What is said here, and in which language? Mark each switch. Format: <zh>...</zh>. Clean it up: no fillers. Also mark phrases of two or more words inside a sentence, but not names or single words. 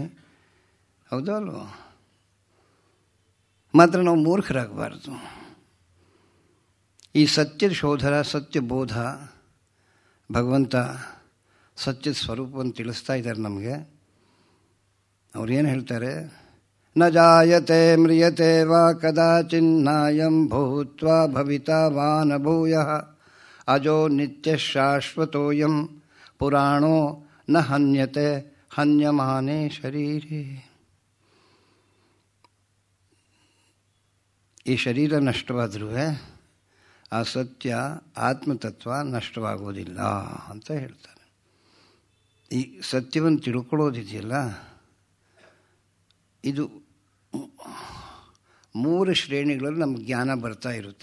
<kn>ಹೌದೋ ಅಲ್ವೋ? ಮಾತ್ರ ನಾವು ಮೂರ್ಖರಾಗಬಾರ್ದು. ಈ ಸತ್ಯದ ಶೋಧನ, ಸತ್ಯ ಬೋಧ, ಭಗವಂತ ಸತ್ಯದ ಸ್ವರೂಪವನ್ನು ತಿಳಿಸ್ತಾ ಇದ್ದಾರೆ ನಮಗೆ. ಅವ್ರೇನು ಹೇಳ್ತಾರೆ?</kn> <sa>ನ ಜಾಯತೆ ಮ್ರಿಯತೆ ವಾ ಕದಾಚಿನ್ನಾಯಂ ಭೂತ್ವಾ ಭವಿತಾ ವಾ ನ ಭೂಯಃ ಅಜೋ ನಿತ್ಯ ಶಾಶ್ವತೋಯಂ ಪುರಾಣೋ ನ ಹನ್ಯತೆ ಹನ್ಯಮಾನೇ ಶರೀರೇ.</sa> <kn>ಈ ಶರೀರ ನಷ್ಟವಾದರೂ ಆ ಸತ್ಯ ಆತ್ಮತತ್ವ ನಷ್ಟವಾಗೋದಿಲ್ಲ ಅಂತ ಹೇಳ್ತಾರೆ. ಈ ಸತ್ಯವನ್ನು ತಿಳ್ಕೊಳ್ಳೋದಿದೆಯಲ್ಲ, ಇದು 3 ಶ್ರೇಣಿಗಳಲ್ಲಿ ನಮ್ಗೆ ಜ್ಞಾನ ಬರ್ತಾ ಇರುತ್ತೆ.</kn>